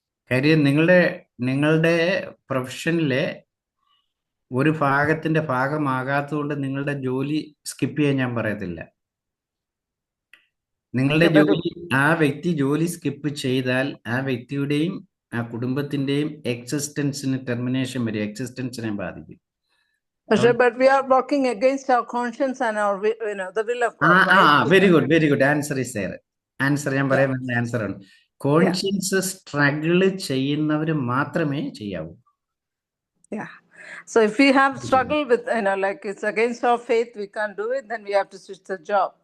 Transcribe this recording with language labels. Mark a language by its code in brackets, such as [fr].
[ml] കാര്യം നിങ്ങളുടെ പ്രൊഫഷനിലെ ഒരു ഭാഗത്തിന്റെ ഭാഗമാകാത്തതുകൊണ്ട് നിങ്ങളുടെ ജോലി സ്കിപ്പ് ചെയ്യാൻ ഞാൻ പറയത്തില്ല. നിങ്ങളുടെ ജോലി, ആ വ്യക്തി ജോലി സ്കിപ്പ് ചെയ്താൽ ആ വ്യക്തിയുടെയും ആ കുടുംബത്തിന്റെയും എക്സിസ്റ്റൻസിന് ടെർമിനേഷൻ വരും, എക്സിസ്റ്റൻസിനെ ബാധിക്കും. [en] But we are working against our conscience and our, the will of God. Very good. Answer is there. [ml] Answer ഞാൻ പറയാൻ വേണ്ട ആൻസർ ആണ്. കോൺഷ്യൻസ് സ്ട്രഗിൾ ചെയ്യുന്നവർ മാത്രമേ ചെയ്യാവൂ. [en] Yeah. So if we have struggle with, it's against our faith, we can't do it, then we have to switch the job.